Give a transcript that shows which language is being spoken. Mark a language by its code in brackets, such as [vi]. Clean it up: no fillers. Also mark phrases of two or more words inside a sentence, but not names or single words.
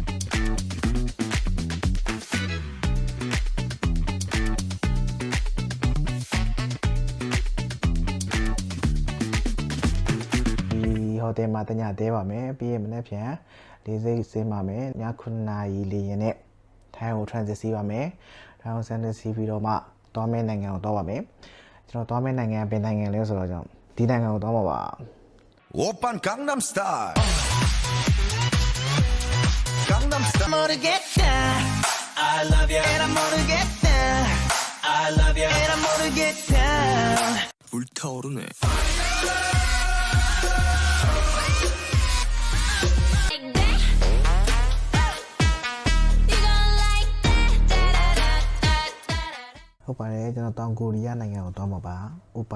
[my] ဟိုတယ်မှာတညတဲပါမယ်ပြီးရင်မနေ့ပြန်လေးစိတ်ဆင်းပါမယ်ည9နာရီလေရင်နဲ့ထိုင်းကို transit စီးပါမယ်ထိုင်းကို transit စီးပြီးတော့မှသွားမယ့်နိုင်ငံကိုသွားပါမယ်ကျွန်တော်သွားမယ့်နိုင်ငံဘယ်နိုင်ငံလဲဆိုတော့ကျွန်တော်ဒီနိုင်ငံကိုသွားမှာပါ [ko] 오빤 강남스타일 강남스타일 모르겠다 [en] I love you and I [ko] 모르겠다 [en] I love you and I [ko] 모르겠다 불타오르네 [my] ဟုတ်ပါတယ်ကျွန်တော်တောင်ကိုရီးယားနိုင်ငံကိုသွားမှာပါဥပါ